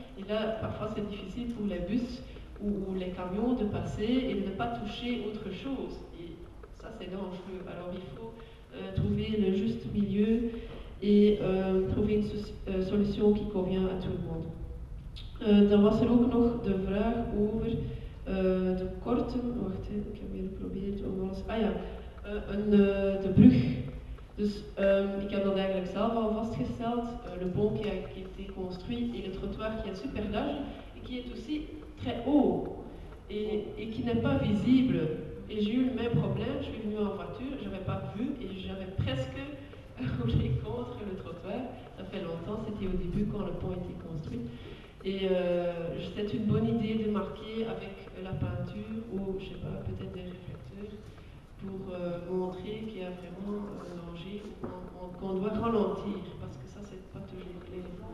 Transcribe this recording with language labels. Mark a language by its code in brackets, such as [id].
[fr] Et là, parfois, c'est difficile pour les bus ou les camions de passer et de ne pas toucher autre chose. Et ça, c'est dangereux. Alors, il faut trouver le juste milieu et trouver une solution qui convient à tout le monde. [nl] Dan was er ook nog de vraag over de korten. Wacht, ik heb hier geprobeerd om alles. De brug. Dus ik heb dat eigenlijk zelf al vastgesteld. [fr] Le pont qui a été construit et le trottoir qui est super large et qui est aussi très haut et qui n'est pas visible. Et j'ai eu le même problème. Je suis venue en voiture, je n'avais pas vu et j'avais presque roulé contre le trottoir. Ça fait longtemps, c'était au début quand le pont était construit. Et c'est une bonne idée de marquer avec la peinture ou, je sais pas, peut-être des réflecteurs pour montrer qu'il y a vraiment un danger, qu'on doit ralentir, parce que ça, c'est pas toujours clair.